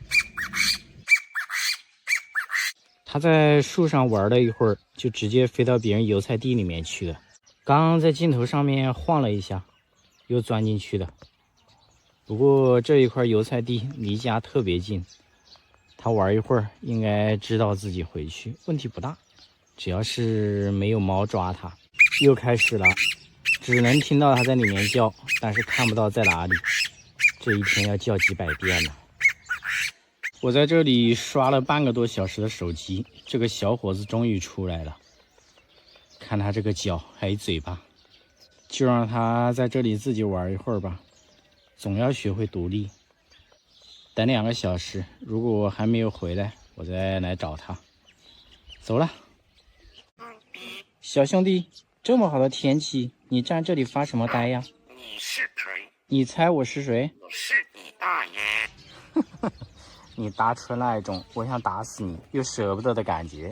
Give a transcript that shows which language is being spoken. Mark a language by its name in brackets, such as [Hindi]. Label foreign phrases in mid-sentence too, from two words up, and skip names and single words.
[Chinese] 他在樹上玩了一會兒，就直接飛到別人油菜地裡面去了。剛剛在鏡頭上面晃了一下，又鑽進去了。不過這一塊油菜地離家特別近，他玩一會兒應該知道自己回去，問題不大，只要是沒有貓抓他。又開始了，只能聽到他在裡面叫，但是看不到在哪裡。這一天要叫幾百遍了。我在這裡刷了半個多小時的手機，這個小伙子終於出來了。看他這個腳還有嘴巴，就讓他在這裡自己玩一會兒吧。總要學會獨立。等2個小時，如果我還沒有回來，我再來找他。走了。小兄弟，這麼好的天氣，你站這裡發什麼呆呀？你是誰？你猜我是誰？我是你大爺。你答出那一種我想打死你又捨不得的感覺。